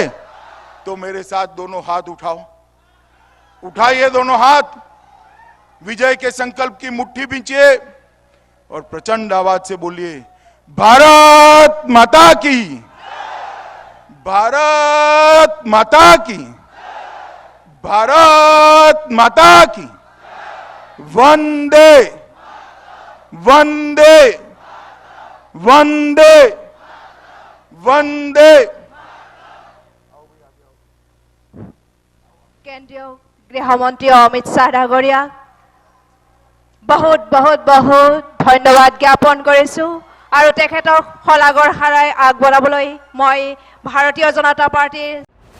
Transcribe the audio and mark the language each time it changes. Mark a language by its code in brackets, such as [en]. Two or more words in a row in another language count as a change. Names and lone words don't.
[hi] तो मेरे साथ दोनों हाथ उठाओ, उठाइए दोनों हाथ, विजय के संकल्प की मुट्ठी बींचिए और प्रचंड आवाज से बोलिए, भारत माता की, भारत माता की, भारत माता की, वंदे वंदे वंदे वंदे। [as] কেন্দ্ৰীয় গৃহমন্ত্ৰী অমিত শ্বাহ ডাঙৰীয়া বহুত ধন্যবাদ জ্ঞাপন কৰিছোঁ, আৰু তেখেতক শলাগৰ হাৰাই আগবঢ়াবলৈ মই ভাৰতীয় জনতা পাৰ্টিৰ